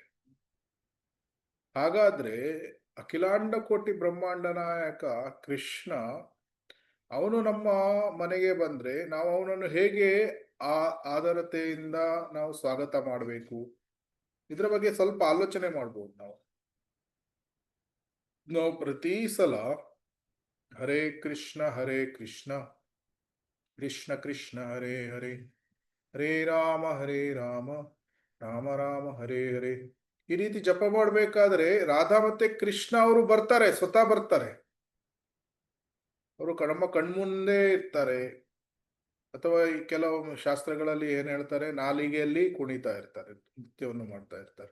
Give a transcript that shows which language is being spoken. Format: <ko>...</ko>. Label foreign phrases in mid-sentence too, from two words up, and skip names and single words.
<kn>ಹಾಗಾದ್ರೆ ಅಖಿಲಾಂಡ ಕೋಟಿ ಬ್ರಹ್ಮಾಂಡ ನಾಯಕ ಕೃಷ್ಣ ಅವನು ನಮ್ಮ ಮನೆಗೆ ಬಂದ್ರೆ ನಾವು ಅವನನ್ನು ಹೇಗೆ ಆದರತೆಯಿಂದ ನಾವು ಸ್ವಾಗತ ಮಾಡಬೇಕು, ಇದ್ರ ಬಗ್ಗೆ ಸ್ವಲ್ಪ ಆಲೋಚನೆ ಮಾಡ್ಬೋದು. ನಾವು ಪ್ರತಿ ಸಲ</kn> <sa>ಹರೇ ಕೃಷ್ಣ ಕೃಷ್ಣ ಕೃಷ್ಣ ಹರೇ ಹರೇ, ಹರೇ ರಾಮ ರಾಮ ರಾಮ ಹರೇ ಹರೇ</sa> <kn>ಈ ರೀತಿ ಜಪ ಮಾಡ್ಬೇಕಾದ್ರೆ ರಾಧಾ ಮತ್ತೆ ಕೃಷ್ಣ ಅವರು ಬರ್ತಾರೆ, ಸ್ವತಃ ಬರ್ತಾರೆ. ಅವರು ನಮ್ಮ ಕಣ್ಮುಂದೆ ಇರ್ತಾರೆ. ಅಥವಾ ಈ ಕೆಲವು ಶಾಸ್ತ್ರಗಳಲ್ಲಿ ಏನ್ ಹೇಳ್ತಾರೆ, ನಾಲಿಗೆಯಲ್ಲಿ ಕುಣಿತಾ ಇರ್ತಾರೆ, ನೃತ್ಯವನ್ನು ಮಾಡ್ತಾ ಇರ್ತಾರೆ.</kn>